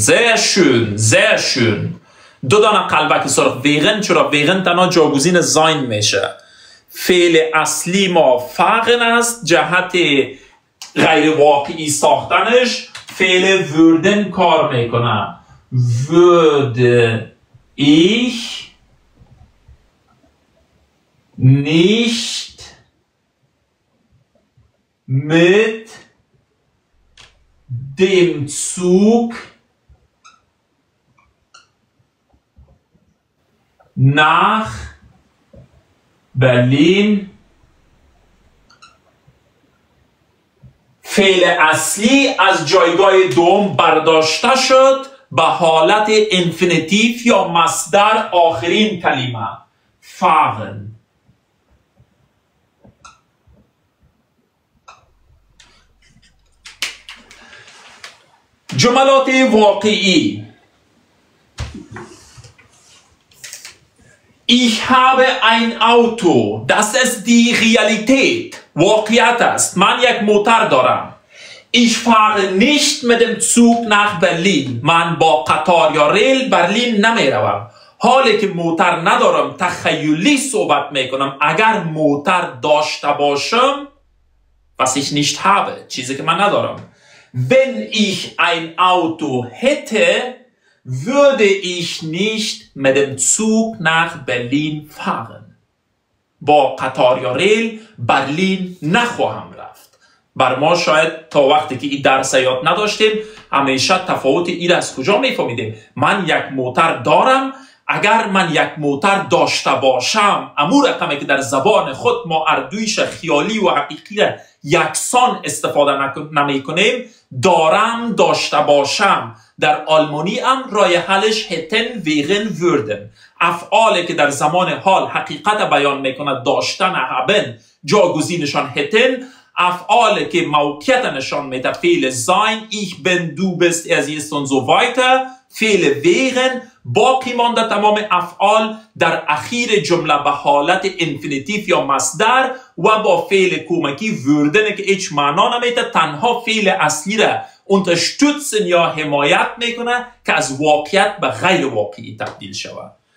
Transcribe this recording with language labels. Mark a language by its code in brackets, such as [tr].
[de] sehr schön، sehr schön. [fa] دو دانه قلبک سرخ. ویغن چرا؟ ویغن تنها جاگزین زاین میشه. فعل اصلی ما fahren است، جهت غیر واقعی ساختنش فعل würden کار میکنه. [de] würde ich nicht mit dem Zug nach Berlin. [fa] فعل اصلی از جایگاه دوم برداشته شد به حالت انفینیتیو یا مصدر آخرین کلمه fahren. جملات واقعی. [de] Ich habe ein Auto. Das ist die Realität. [fa] واقعیت است. من یک موتر دارم. [de] Ich fahre nicht mit dem Zug nach Berlin. [fa] من با قطار یا ریل برلین نمی روم. حالی که موتر ندارم تخیلی صحبت میکنم. اگر موتر داشته باشم [de] was ich nicht habe. [fa] چیزی که من ندارم. [de] Wenn ich ein Auto hätte, würde ich nicht mit dem Zug nach Berlin fahren. [fa] با قطار یا ریل برلین نخواهم رفت. بر ما شاید تا وقتی که این درس یاد نداشتیم همیشه تفاوت این از کجا میفهمیدیم. من یک موتر دارم. اگر من یک موتر داشته باشم، امور رقمی که در زبان خود ما اردویش خیالی و حقیقی یکسان استفاده نمی کنیم، دارم داشته باشم. در آلمانی هم رای حلش hätten wären würden. افعالی که در زمان حال حقیقت بیان میکند داشتن haben جاگزینشان hätten. افعالی که موقعیت نشان میده فعل sein [de] ich bin du bist er sie ist und so weiter [fa] فعل wären. باقی مانده تمام افعال در اخیر جمله به حالت انفینیتیو یا مصدر و با فعل کمکی würden که هیچ معنا نمیده، تنها فعل اصلی را unterstützen یا حمایت میکنه که از واقعیت به غیر واقعی تبدیل شود.